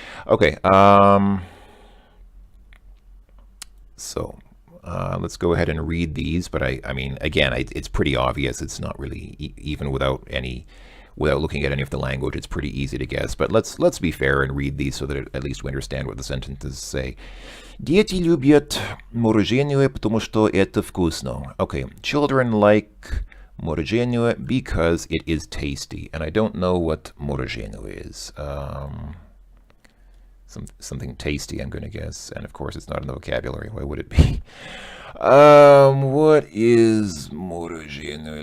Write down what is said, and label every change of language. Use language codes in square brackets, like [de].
[en] Okay, so let's go ahead and read these. But I mean, again, it's pretty obvious. It's not really, even without looking at any of the language, it's pretty easy to guess. But let's be fair and read these so that at least we understand what the sentences say. [ru] Дети любят мороженое, потому что это вкусно. [en] Okay, children like мороженое because it is tasty. And I don't know what мороженое is. Something tasty, I'm going to guess. And of course, it's not in the vocabulary. Why would it be? What is мороженое?